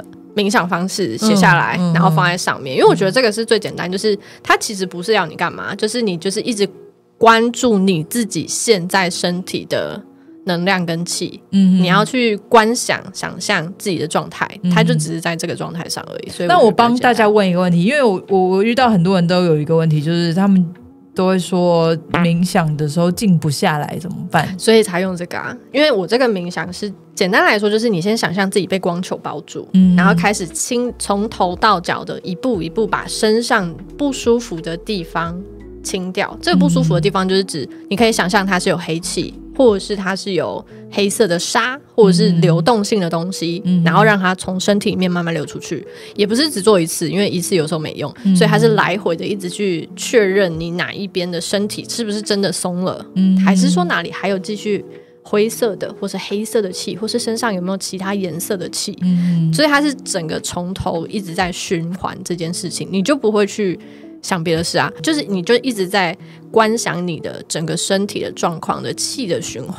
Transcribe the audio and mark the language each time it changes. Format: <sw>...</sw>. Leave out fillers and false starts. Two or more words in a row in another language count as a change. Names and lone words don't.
<zh>冥想方式寫下來，然後放在上面，因為我覺得這個是最簡單，就是它其實不是要你幹嘛，就是你就是一直關注你自己現在身體的能量跟氣，你要去觀想想象自己的狀態，它就只是在這個狀態上而已。所以那我幫大家問一個問題，因為我遇到很多人都有一個問題，就是他們都會說冥想的時候靜不下來怎麼辦？所以才用這個啊。因為我這個冥想是簡單來說，就是你先想象自己被光球包住，然後開始從頭到腳的一步一步把身上不舒服的地方清掉。這個不舒服的地方就是指你可以想象它是有黑氣，或者是它是有黑色的沙，或者是流動性的東西，然後讓它從身體裡面慢慢流出去。也不是只做一次，因為一次有时候沒用，所以它是來回的一直去確認你哪一邊的身體是不是真的鬆了，還是說哪裡還有繼續灰色的或是黑色的氣，或是身上有沒有其他顏色的氣，所以它是整個從頭一直在循環這件事情，你就不會去想別的事啊，就是你就一直在觀想你的整個身體的狀況的氣的循環。</zh>